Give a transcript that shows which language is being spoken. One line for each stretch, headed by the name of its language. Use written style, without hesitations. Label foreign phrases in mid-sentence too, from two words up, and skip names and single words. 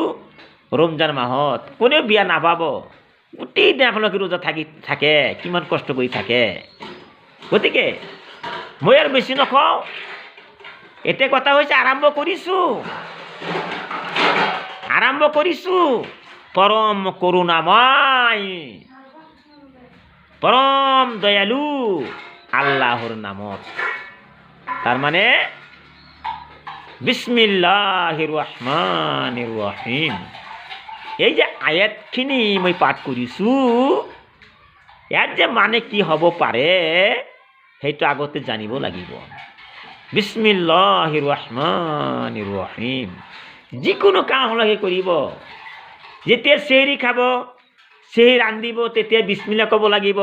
Assamese: ৰমজান মাহত কোনেও বেয়া নাপাব। গোটেই দিন আপোনালোকে ৰোজা থাকে, কিমান কষ্ট কৰি থাকে। গতিকে মই আৰু বেছি নকওঁ, এতিয়া কথা হৈছে আৰম্ভ কৰিছোঁ পৰম করুণাময়, পরম দয়ালু আল্লাহর নামত।
Bangla: তার মানে
Arabic: بسم الله الرحمن الرحيم.
Assamese: এই যে আয়াতখিনি মই পাঠ কৰিছোঁ, ইয়াৰ যে মানে কি হ'ব পাৰে সেইটো আগতে জানিব লাগিব।
Arabic: بسم الله الرحمن الرحيم.
Assamese: যিকোনো কাম আপোনালোকে কৰিব, যেতিয়া চেহৰি খাব, চেহৰি ৰান্ধিব, তেতিয়া বিসমিল্লাহ ক'ব লাগিব।